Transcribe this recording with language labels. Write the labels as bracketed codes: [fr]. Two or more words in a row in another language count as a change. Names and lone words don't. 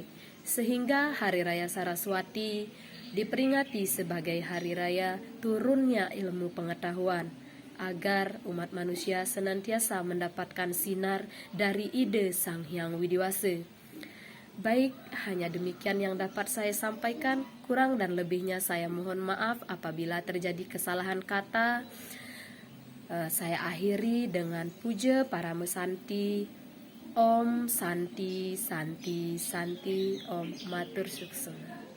[id] Sehingga Hari Raya Saraswati diperingati sebagai hari raya turunnya ilmu pengetahuan, agar umat manusia senantiasa mendapatkan sinar dari ide Sang Hyang Widiwasa. Baik, hanya demikian yang dapat saya sampaikan. Kurang dan lebihnya saya mohon maaf apabila terjadi kesalahan kata. Saya akhiri dengan puja para mesanti. [sa] Om Santi Santi Santi Om [ban] Matur Suksuna.